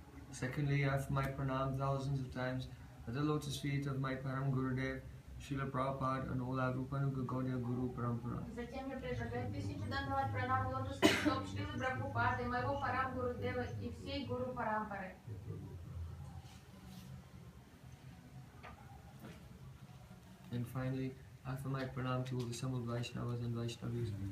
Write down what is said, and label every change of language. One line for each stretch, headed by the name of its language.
English: Secondly, I offer my pranam thousands of times at the lotus feet of my Param Gurudev, Srila Prabhupada, and all our Rupanuga Gaudiya Guru Parampara.
Russian: Затем я предлагаю тысячу Данават Пранам лотосных стоп Шрилы Прабхупады, моего Парам Гурудева и всей Гуру Парампары.
English: And finally, I offer my pranam to all the assembled Vaishnavas and Vaishnavis.